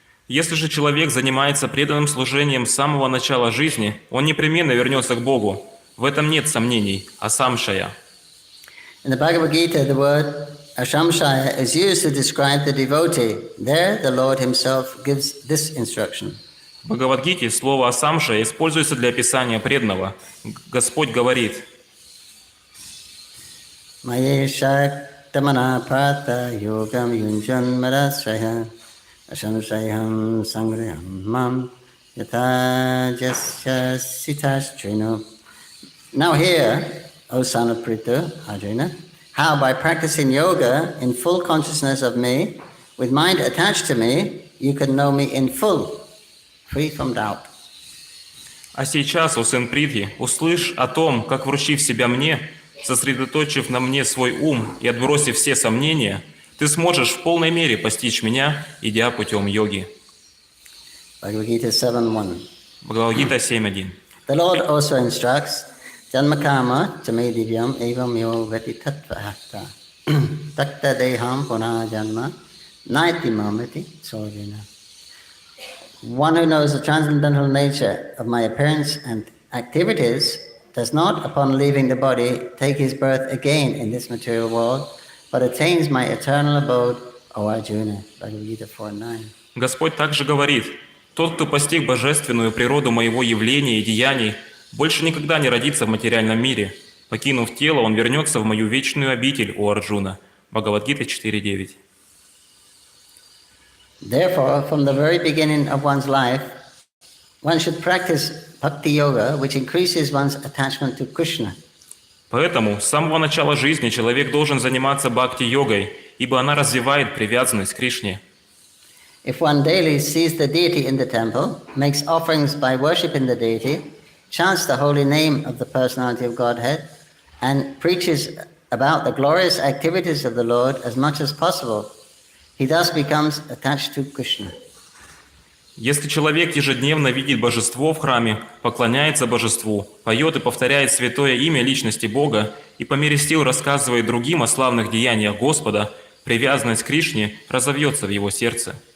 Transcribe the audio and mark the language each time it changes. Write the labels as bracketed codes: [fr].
[ru] Если же человек занимается преданным служением с самого начала жизни, он непременно вернется к Богу. В этом нет сомнений, асамшая. [en] In the Bhagavad Gita, the word ashamshaya is used to describe the devotee. There, the Lord himself gives this instruction. [ru] В Бхагавадгите слово «асамша» используется для описания преданного. Господь говорит: [sa] Tamana pata yogam yunjan marasraya ashamshayam sangriham mam yata jasya sitashrino. [en] Now hear, O son of Prithu, Arjuna, how by practicing yoga in full consciousness of me, with mind attached to me, you can know me in full, free from doubt. [ru] «А сейчас, о сын Притхи, услышь о том, как, вручив себя мне, сосредоточив на мне свой ум и отбросив все сомнения, ты сможешь в полной мере постичь меня, идя путем йоги». [en] Bhagavad-gita 7.1. [ru] Бхагавад-гита 7.1. [en] The Lord also instructs, [sa] Janmakama chame divyam evam yo veti tattvahata takta deham puna janma naiti mamati sojana. [en] One who knows the transcendental nature of my appearance and activities does not, upon leaving the body, take his birth again in this material world, but attains my eternal abode, O Arjuna. Bhagavad-gita 4.9. [ru] Господь также говорит: «Тот, кто постиг божественную природу моего явления и деяний, больше никогда не родится в материальном мире. Покинув тело, он вернется в мою вечную обитель, о Арджуна». Бхагавад-гита 4.9. [en] Therefore, from the very beginning of one's life, one should practice bhakti yoga, which increases one's attachment to Krishna. [ru] Поэтому с самого начала жизни человек должен заниматься бхакти-йогой, ибо она развивает привязанность к Кришне. [en] If one daily sees the deity in the temple, makes offerings by worshipping the deity, chants the holy name of the personality of Godhead, and preaches about the glorious activities of the Lord as much as possible, he thus becomes attached to Krishna. [ru] Если человек ежедневно видит божество в храме, поклоняется божеству, поет и повторяет святое имя личности Бога и по мере сил рассказывает другим о славных деяниях Господа, привязанность к Кришне разовьется в его сердце.